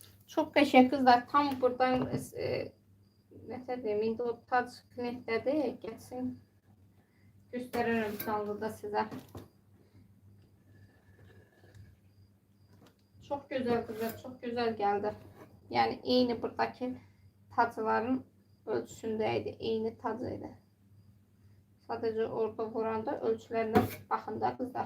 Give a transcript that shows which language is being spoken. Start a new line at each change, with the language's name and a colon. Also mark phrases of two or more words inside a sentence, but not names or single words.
Azerbaijani: Çok qəşəng qızlar. Tam buradan nə deyim, indi o tac knetlədi. Gəlsin göstərirəm canlıda sizə.
Turkish: Çok güzel kızlar, çok güzel geldi. Yani eyni buradaki tacların ölçüsündeydi, eyni tacıydı. Sadece orada vuranda ölçülerine bakın da kızlar.